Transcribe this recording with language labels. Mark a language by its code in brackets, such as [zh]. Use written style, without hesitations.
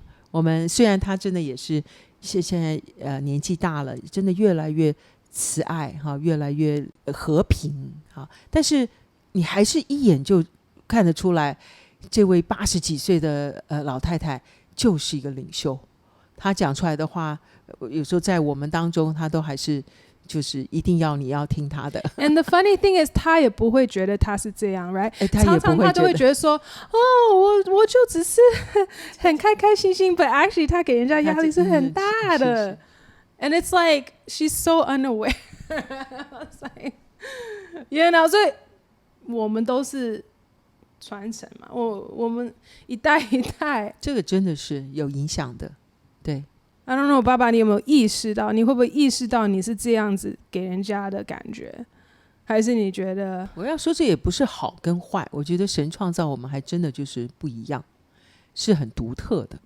[zh] 我们虽然她真的也是现在年纪大了，真的越来越慈爱越来越和平但是你还是一眼就看得出来，这位80几岁的老太太就是一个领袖。她讲出来的话，有时候在我们当中，她都还是就是一定要你要听她的。 [en] And the funny thing is， [zh] 她也不会觉得她是这样 ，right？常常她都会觉得说，我就只是很开开心心 ， [en] but actually [zh] 她给人家压力是很大的。 [en] And it's like she's so unaware. It's like, you know, [zh] 所以我们都是传承嘛，我们一代一代，这个真的是有影响的，对。 [en] I don't know， [zh] 爸爸，你有没有意识到？你会不会意识到你是这样子给人家的感觉？还是你觉得？我要说这也不是好跟坏，我觉得神创造我们还真的就是不一样，是很独特的。